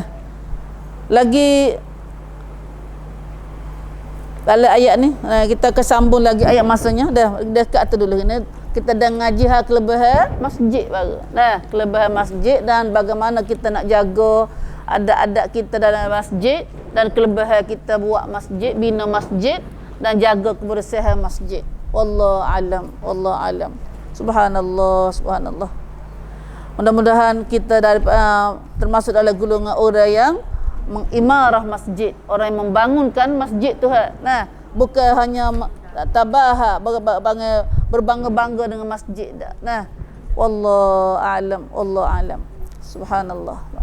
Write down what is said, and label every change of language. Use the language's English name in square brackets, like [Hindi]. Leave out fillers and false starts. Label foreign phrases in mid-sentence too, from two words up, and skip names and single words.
[Malay] Lagi dalam ayat ni kita kesambung lagi ayat masanya dah dekat tu dulu ni kita dah ngaji hal kelebihan masjid baru. Nah, kelebihan masjid dan bagaimana kita nak jaga adat-adat kita dalam masjid dan kelebihan kita buat masjid, bina masjid dan jaga kebersihan masjid. [Arabic] والله أعلم، والله أعلم. سبحان الله، سبحان الله. [Malay] Mudah-mudahan kita dari termasuk dalam golongan orang yang mengimarah masjid, orang yang membangunkan masjid Tuhan. Nah, bukan hanya tabaha berbangga-bangga dengan masjid dah. [Arabic] Nah, والله أعلم، والله أعلم.